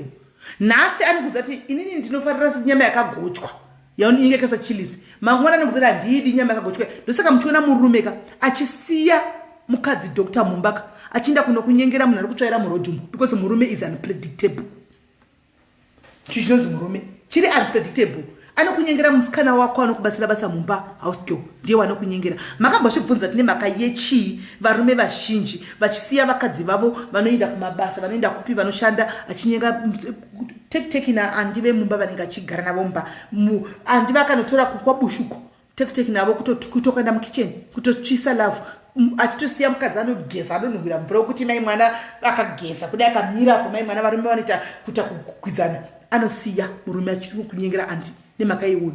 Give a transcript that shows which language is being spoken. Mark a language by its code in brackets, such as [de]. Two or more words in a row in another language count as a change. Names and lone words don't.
[sn] Nhasi anokudza kuti inini ndinofarira nyama yakagochwa yaunenge kasa chilizi mangwana anokudza kuti handidi nyama yakagochwa. Ndosaka muchiona murume ka achisiya mukadzi Dr. Mumbaka achinda kunokunyengera munhu ari kutsvaira murodhumu because murume [en] is unpredictable. [sn] Chinonzi murume chiri unpredictable. Anokunyengera musikana wako anokubatsira basa mumba [en] house girl [sn] ndiye wanokunyengera. Makambozvibvunza tine maka yechi varume vazhinji vachisiya vakadzi vavo vanoenda kumabasa vanoenda kupi vanoshanda achinyenga take na andive mumba vanenge achigara navo mumba andive akanotora kwabushuko take navo kutokaenda mukitchen kutotsvisa love achitosiya mukadzi anogeza anonhuhwira mvura kuti mai mwana akageza kudai akamirapo mai mwana varume vanoita kuita kugwidzana anosiya murume achiri kunyengera andi nemaka yeunhu.